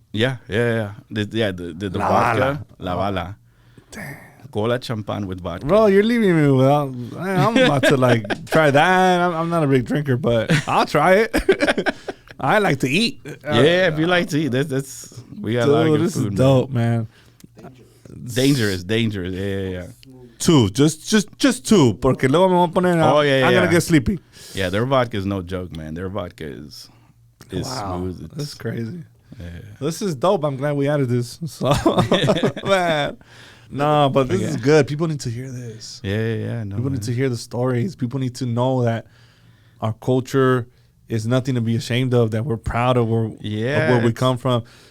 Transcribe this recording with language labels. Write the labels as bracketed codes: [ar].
[en] Yeah. The vodka, La Vala. Damn. Cola Champan with vodka. Bro, you're leaving me without. I'm about to like try that. I'm not a big drinker, but I'll try it. I like to eat. Yeah, if you like to eat, that's we got a lot of good this food. Is dope, man. Dangerous. Yeah. [es] 2, [en] just [es] 2, porque luego me voy a poner. [en] I'm gonna get sleepy. Yeah, their vodka is no joke, man. Their vodka is wow, smooth. That's crazy. Yeah. This is dope. I'm glad we added this. So, man. No, but this is good. People need to hear this. Yeah. No, people need to hear the stories. People need to know that our culture is nothing to be ashamed of, that we're proud of where we come from.